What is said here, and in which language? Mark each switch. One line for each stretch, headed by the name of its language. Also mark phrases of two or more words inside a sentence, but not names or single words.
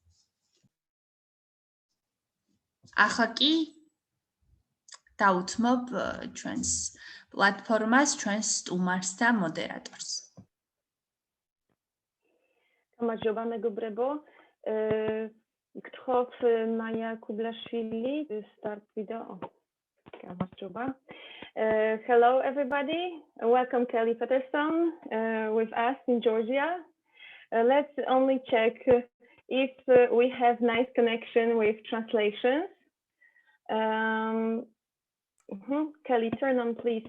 Georgian: ახლა კი დავუთმობ ჩვენს პლატფორმას, ჩვენს სტუმარს და მოდერატორს. გამარჯობა მეგობრებო. გთხოვ მაია კუბლაშვილი
English: start video.
Georgian: გამარჯობა.
English: Hello everybody. Welcome Kelly Patterson with us in Georgia. Let's only check if we have nice connection with translations. Kelly, turn on please.